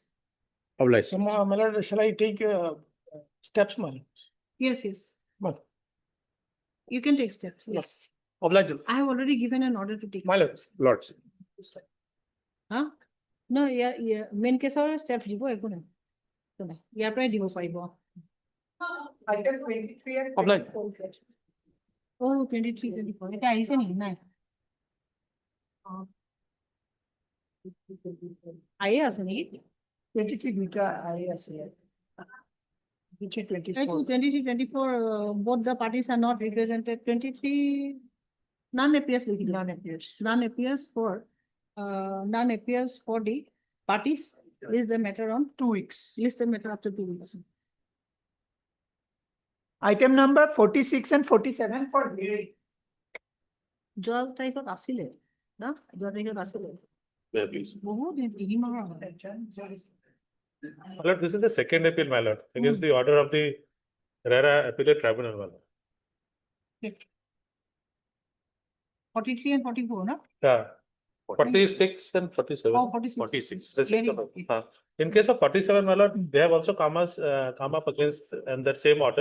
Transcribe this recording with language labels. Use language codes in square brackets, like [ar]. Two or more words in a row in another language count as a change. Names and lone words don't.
[en] Obliged. So, my lord, shall I take steps, my lord? Yes, yes. But you can take steps. Yes. Obliged. I have already given an order to take. My lord. Lordship. Huh? No, yeah, main case or steps [as] দিব একো নাই তো নাই ইয়াৰ পৰাই দিব পাৰিব [en] Item 23 and Obliged. 24. [as] Oh, 23, 24 এটা আহিছে নেকি নাই আইয়ে আছে নেকি 23 দুইটা আই আছে 24. [en] 23, 24 both the parties are not represented. 23 none appears for the parties. List the matter on 2 weeks. List the matter after 2 weeks. Item number 46 and 47 for hearing. [as] যোৱা তাৰিখত আছিলে না যোৱা তাৰিখত আছিলে বহুত তিনি মাহৰ [en] My lord, this is the second appeal, my lord, against the order of the RERA Appellate Tribunal, my lord. 43 and 44, no? Yeah, 46 and 47. Oh, 46. In case of 47, my lord, they have also come up against and that same order.